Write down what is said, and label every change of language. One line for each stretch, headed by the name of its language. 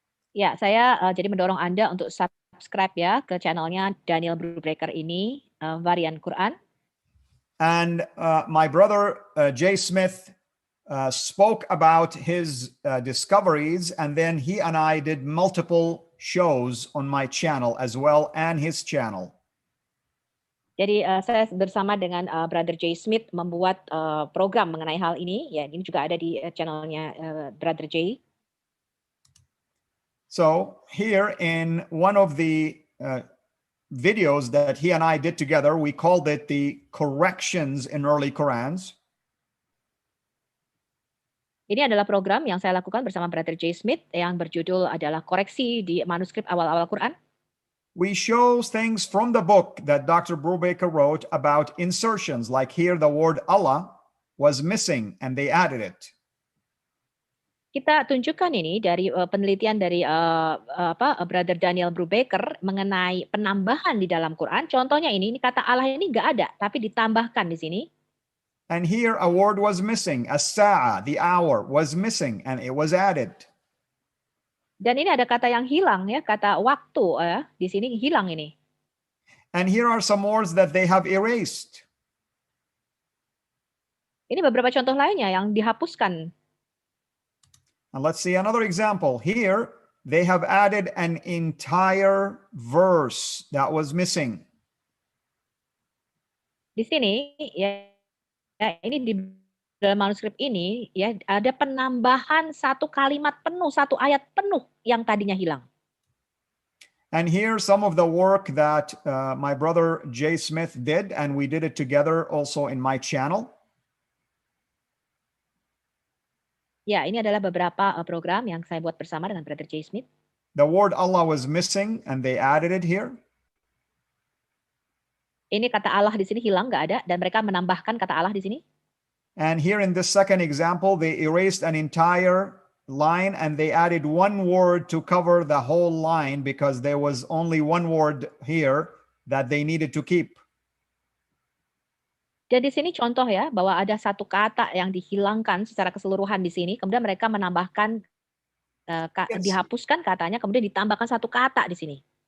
Indonesian: Ya, saya jadi mendorong Anda untuk subscribe ya ke channelnya Daniel Brubaker ini, Varian Quran.
English: And my brother Jay Smith spoke about his discoveries, and then he and I did multiple shows on my channel as well and his channel.
Indonesian: Jadi saya bersama dengan Brother Jay Smith membuat program mengenai hal ini. Ya, ini juga ada di channelnya Brother Jay.
English: So here in one of the videos that he and I did together, we called it the Corrections in Early Qurans.
Indonesian: Ini adalah program yang saya lakukan bersama Brother Jay Smith yang berjudul adalah Koreksi di Manuskrip Awal-awal Quran.
English: We show things from the book that Dr. Brubaker wrote about insertions, like here the word Allah was missing and they added it.
Indonesian: Kita tunjukkan ini dari penelitian dari Brother Daniel Brubaker mengenai penambahan di dalam Quran. Contohnya ini kata Allah ini nggak ada, tapi ditambahkan di sini.
English: And here a word was missing, as-sa'a, the hour was missing and it was added.
Indonesian: Dan ini ada kata yang hilang ya, kata waktu di sini hilang ini.
English: And here are some words that they have erased.
Indonesian: Ini beberapa contoh lainnya yang dihapuskan.
English: And let's see another example. Here they have added an entire verse that was missing.
Indonesian: Di sini ya ini di dalam manuskrip ini ya ada penambahan satu kalimat penuh, satu ayat penuh yang tadinya hilang.
English: And here's some of the work that my brother Jay Smith did, and we did it together also in my channel.
Indonesian: Ya, ini adalah beberapa program yang saya buat bersama dengan Brother Jay Smith.
English: The word Allah was missing, and they added it here.
Indonesian: Ini kata Allah di sini hilang, nggak ada, dan mereka menambahkan kata Allah di sini.
English: And here in this second example, they erased an entire line and they added one word to cover the whole line because there was only one word here that they needed to keep.
Indonesian: Dan di sini contoh ya, bahwa ada satu kata yang dihilangkan secara keseluruhan di sini, kemudian mereka menambahkan,
English: Yes.
Indonesian: dihapuskan katanya, kemudian ditambahkan satu kata di sini.